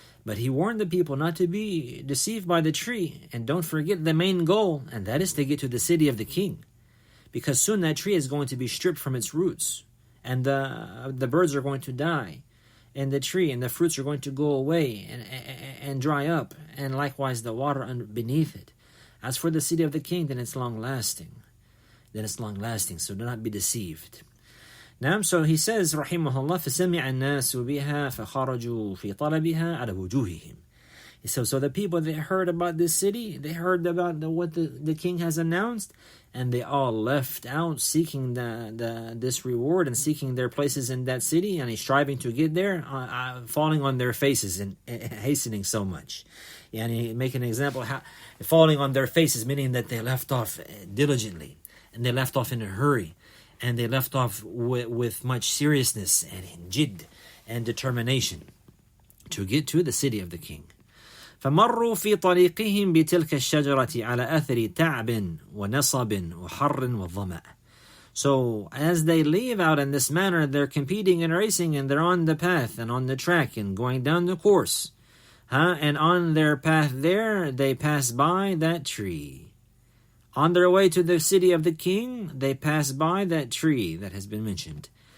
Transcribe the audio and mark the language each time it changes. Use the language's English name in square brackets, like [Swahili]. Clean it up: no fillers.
[English] But he warned the people not to be deceived by the tree, and don't forget the main goal, and that is to get to the city of the king, because soon that tree is going to be stripped from its roots, and the birds are going to die, and the tree and the fruits are going to go away and dry up, and likewise the water beneath it. As for the city of the king, then it's long-lasting. So do not be deceived. Now, so he says, rahimahullah, [Arabic] فَسَمِعَ النَّاسُ بِهَا فَخَرَجُوا فِي طَلَبِهَا عَلَى وُجُوهِهِمْ. [English] So the people, they heard about this city, they heard about what the king has announced, and they all left out seeking this reward and seeking their places in that city, and striving to get there, falling on their faces and hastening so much. And he make an example, how falling on their faces, meaning that they left off diligently, and they left off in a hurry, and they left off with much seriousness and jidd and determination to get to the city of the king. [Arabic] فمروا في طريقهم بتلك الشجرة على أثر تعب ونصب وحر وظمأ. [English] So as they leave out in this manner, they're competing and racing, and they're on the path and on the track and going down the course. And on their path there, they pass by that tree. On their way to the city of the king, they pass by that tree that has been mentioned.